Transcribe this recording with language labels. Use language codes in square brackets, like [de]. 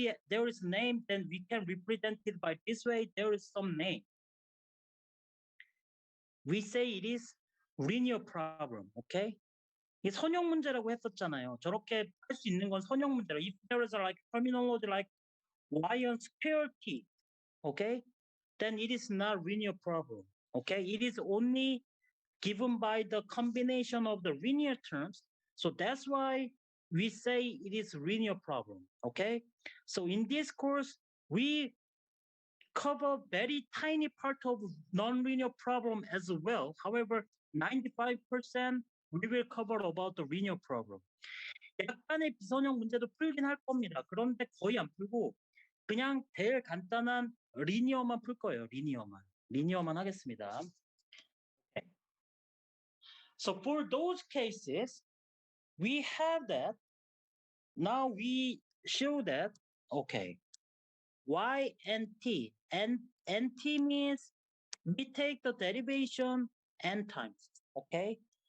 [en] There is name, then we can represent it by this way. There is some name. We say it is linear problem, okay? [ko] 이 선형 문제라고 했었잖아요. 저렇게 할 수 있는 건 선형 문제라. [en] If there is like terminology like y square t, okay? Then it is not linear problem, okay? It is only given by the combination of the linear terms. So that's why we say it is linear problem, okay? So in this course, we cover very tiny part of nonlinear problem as well. However, 95% we will cover about the linear problem. [ko] 약간의 비선형 문제도 풀긴 할 겁니다. 그런데 거의 안 풀고 그냥 제일 간단한 리니어만 풀 거예요. 리니어만 하겠습니다. Okay. [en] So for those cases, we have that. Now we show that, okay, y and t. And t means we take the derivation n times, okay?